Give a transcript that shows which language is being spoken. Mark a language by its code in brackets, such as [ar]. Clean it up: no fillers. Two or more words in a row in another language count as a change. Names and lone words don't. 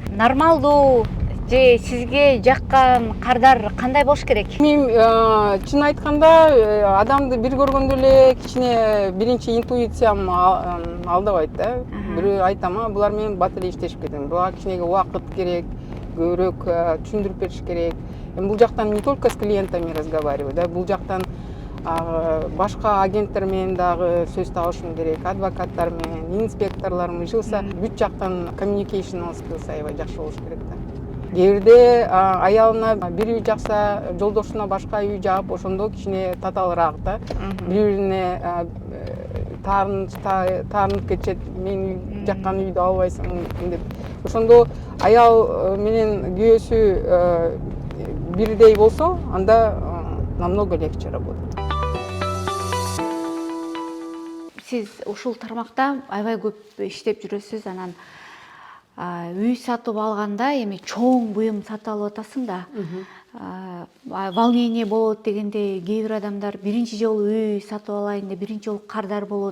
[ky] Нормалдуу же сизге жаккан кардар кандай болуш керек? Мен чын айтканда адамды бир көргөндө эле кичине биринчи интуициям алдабайт да. Бирөө айтам, булар менен бат эле иштешип кетем. Буга кичинеге убакыт керек, көбүрөөк түшүндүрүп бериш керек. Эми бул жактан [ru] не только с клиентами разговариваю, [ky] да, бул жактан башка агенттер менен дагы сөз табышым керек, адвокаттар менен, инспекторлор жылса бүт жактан [en] communication skills [ky] аябай жакшы болуш керек да. Кээ бирде аялына бир үй жакса, жолдошуна башка үй жаап, ошондо кичине татаалыраак да. Бири-бирине таарынып кетишет, мен жаккан үйдү албайсың деп. Ошондо аял менен күйөөсү бирдей болсо, анда [ru] намного легче работать. [ky] Сиз ушул тармакта аябай көп иштеп жүрөсүз, анан үй сатып алганда эми чоң буюм сатып алып атасың да. Волнение болот дегенде, кээ бир адамдар биринчи жолу үй сатып алайын деп биринчи жолу кардар болот.